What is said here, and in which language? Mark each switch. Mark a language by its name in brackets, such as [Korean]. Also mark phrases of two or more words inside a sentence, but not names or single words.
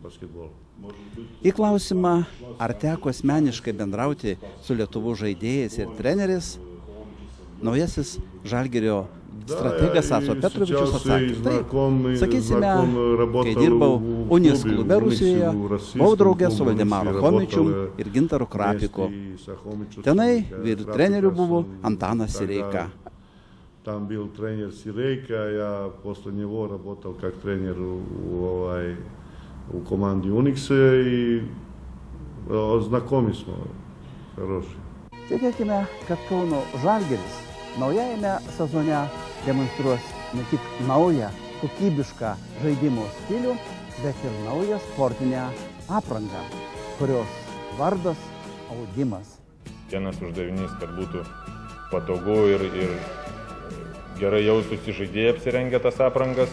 [Lithuanian] Į klausimą, ar teko asmeniškai bendrauti su Lietuvos žaidėjais ir treneriais, naujasis Žalgirio strategas Aco Petrovičius atsakė, taip, sakysime, kai dirbau Unis klube Rusijoje, buvau draugė su Valdemaru Chomičium ir Gintaru Krapiku. Tenai vyrų trenerių buvo Antanas Sireika. [Russian] Там был тренер Сирейка, я после него работал как тренер у команды Уникс, и знакомы мы, хорошие. [Lithuanian] Tikėkime, kad Kauno Žalgiris naujajame sezone demonstruos ne tik naują, kokybišką žaidimo stilių, bet ir naują sportinę aprangą, kurios vardas audimas. Vienas uždavinys, kad būtų patogu ir gerai jaustųsi žaidėjai apsirengę tas aprangas.